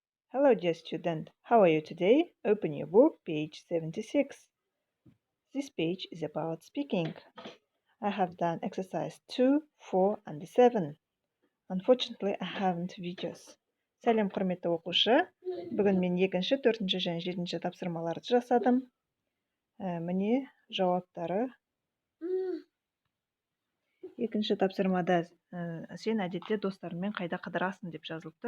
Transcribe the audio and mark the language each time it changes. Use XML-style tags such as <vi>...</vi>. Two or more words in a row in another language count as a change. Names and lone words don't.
<en>Hello, dear student. How are you today? Open your book, page 76. This page is about speaking. I have done exercise 2, 4, and 7. Unfortunately, I haven't videos.</en> <kk>Сәлем, құрметті оқушы. Бүгін мен 2-ші, 4-ші және 7-ші тапсырмаларды жасадым. Міне жауаптары. Екінші тапсырмада сен әдетте достарыңмен қайда қыдырасың деп жазылып тұр.</kk>